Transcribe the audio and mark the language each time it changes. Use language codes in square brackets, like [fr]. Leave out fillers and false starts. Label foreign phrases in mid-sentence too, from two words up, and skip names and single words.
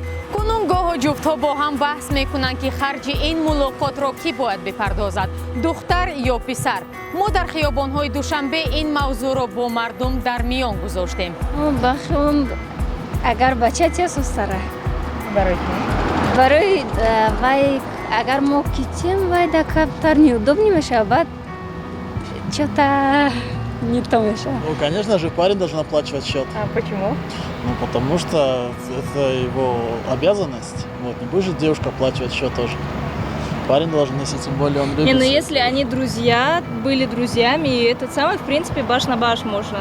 [tg] кунун гоҳо ҷуфтҳо бо ҳам баҳс мекунанд ки харҷи ин мулоқотро кӣ бояд бипардозад, духтар ё писар. мо дар хиёбонҳои душанбе ин мавзӯъро бо мардум дар миён гузоштем. агар бача тесустара барои вай агар мо китем вай да каптар неудобно мешавад. [ru] Что-то не то еще. Ну, конечно же, парень должен оплачивать счет. А почему? Ну, потому что это его обязанность. Вот, не будет же девушка оплачивать счет тоже. Парень должен, если тем более он любит. Не, ну если они друзья, были друзьями, и этот самый, в принципе, баш на баш можно.